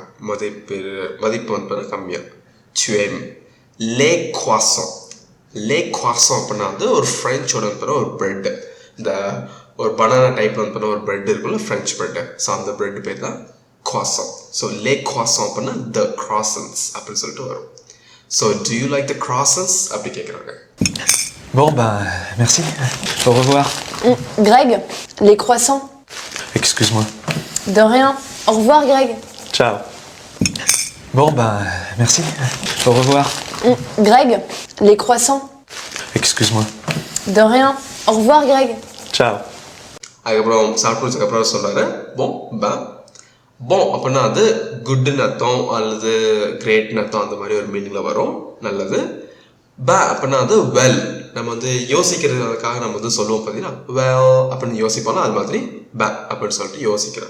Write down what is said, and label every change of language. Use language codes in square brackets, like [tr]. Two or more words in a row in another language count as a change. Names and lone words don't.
[ta] மதிப்பு வந்து கம்மியாக. சுவேம். [fr] les croissants. les croissants [ta] அப்படின்னா வந்து ஒரு ஃப்ரெஞ்சோட வந்து ஒரு ப்ரெட்டு. இந்த ஒரு [en] banana type [ta] வந்து ஒரு ப்ரெட் இருக்குல்ல, [en] French bread. [ta] ஸோ அந்த ப்ரெட் பேர் தான் croissant. So [fr] les croissants [ta] அப்படின்னா [en] the croissants [ta] அப்படின்னு சொல்லிட்டு வரும். [en] So do you like the croissants [ta] அப்படி கேட்குறாங்க. [fr] Bon, ben, merci. Au revoir. Greg, les croissants. Excuse-moi. De rien. Au revoir, Greg. Ciao. Bon, ben, merci. Au revoir. Greg, les croissants. Excuse-moi. De rien. Au revoir, Greg. Ciao. [ta] அதுக்கப்புறம் சாப்பிட்டு முடிச்சதுக்கப்புறம் சொல்கிறாரு போம் அப்படின்னா அது குட்னு அர்த்தம் அல்லது கிரேட்னு அர்த்தம் அந்த மாதிரி ஒரு மீனிங்கில் வரும். நல்லது. அப்படின்னா அது வெல். நம்ம வந்து யோசிக்கிறதுக்காக நம்ம வந்து சொல்லுவோம் பார்த்தீங்கன்னா வெல் அப்படின்னு யோசிப்போம்னா அது மாதிரி அப்படின்னு சொல்லிட்டு யோசிக்கிறேன்.